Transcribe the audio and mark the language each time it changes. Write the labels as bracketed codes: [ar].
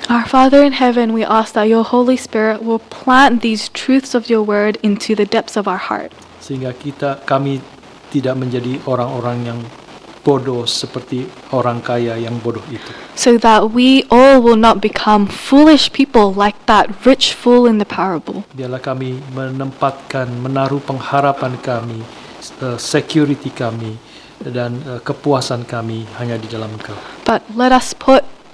[en] Our Father in heaven, we ask that your Holy Spirit will plant these truths of your word into the depths of our heart, [id] Sehingga kami tidak menjadi orang-orang yang bodoh seperti orang kaya yang bodoh itu. [en] so that we all will not become foolish people like that rich fool in the parable. [id] Biarlah kami menaruh pengharapan kami, security kami, dan kepuasan kami hanya di dalam Engkau. [en] But let us put